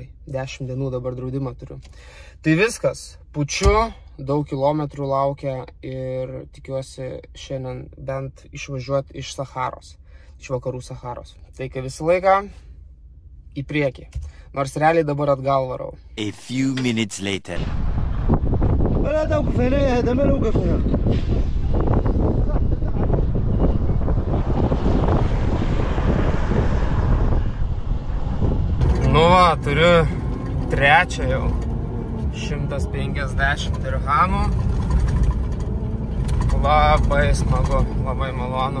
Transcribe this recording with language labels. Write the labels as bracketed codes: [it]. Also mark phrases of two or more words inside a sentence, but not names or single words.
[lt] 10 dienų dabar draudimą turiu. Tai viskas. Pučiu, daug kilometrų laukia ir tikiuosi šiandien bent išvažiuoti iš Saharos. Iš vakarų Saharos. Tai kai visą laiką į priekį. Nors realiai dabar atgal varau. [en] A few minutes later. [ar] ولا توقف هنا يا هذا ما نوقف هنا. [lt] Nu va, turiu trečią jau. 150 dirhamų. Labai smagu, labai malonu.